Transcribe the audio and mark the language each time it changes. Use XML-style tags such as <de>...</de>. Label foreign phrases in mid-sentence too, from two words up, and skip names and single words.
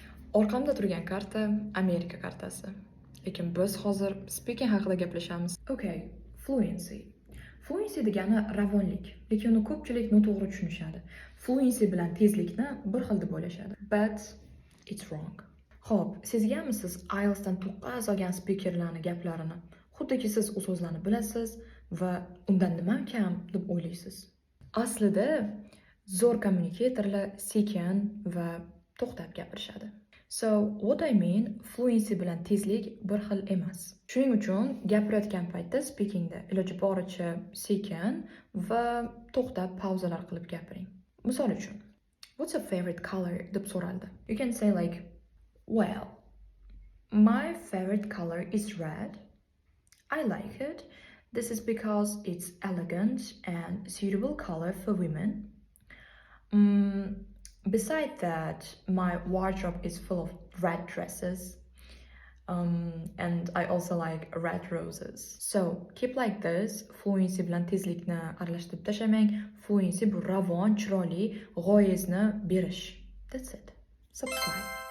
<uz>Orqamda turgan karta Amerika kartasi. Lekin biz hozir speaking haqida gaplashamiz.</uz> <en>Okay, fluency.</en> <uz>Fluency degani ravonlik, lekin uni ko'pchilik noto'g'ri tushunishadi. Fluency bilan tezlikni bir xil deb o'ylashadi.</uz> <en>But it's wrong.</en> <uz>Xo'p, sezganmisiz IELTS dan to'qqiz olgan speakerlarning gaplarini? Xuddiki siz u so'zlarni bilasiz va undan nima kam deb o'ylaysiz. Aslida zo'r kommunikatorlar sekin va to'xtab gapirishadi.</uz> <en>So, what I mean,</en> <uz>fluency bilan tezlik bir xil emas. Shuning uchun gapirayotgan paytda speakingda iloji boricha sekin va to'xtab pauzalar qilib gapiring. Misol uchun,</uz> <en>what's your favorite color</en> <uz>deb so'raldi.</uz> <en>You can say like, well, my favorite color is red. I like it. This is because it's elegant and suitable color for women. Besides that, my wardrobe is full of red dresses. And I also like red roses. So keep like this.</en> <uz>Fluency bilan tezlikni aralashtirib tashamang. Fluency bu ravon, chiroyli, g'oyizni berish.</uz> <en>That's it. Subscribe.</en>